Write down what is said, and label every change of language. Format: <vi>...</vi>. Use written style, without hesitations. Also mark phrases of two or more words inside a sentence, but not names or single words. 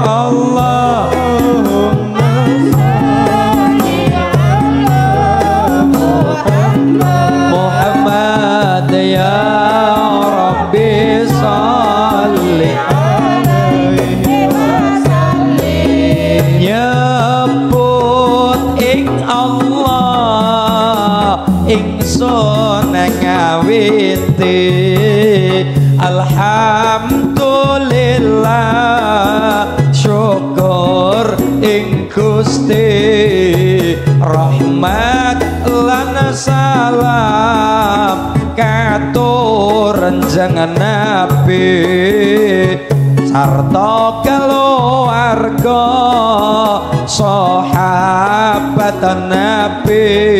<ar>اللهم صل على محمد يا ربي صل عليه وسلم.</ar> <jv>Nyebut ing Allah ingsun ngawiti alhamdulillah syukur ing Gusti rahmat lan salam katur jangan Nabi sarta keluarga sahabat Nabi.</jv>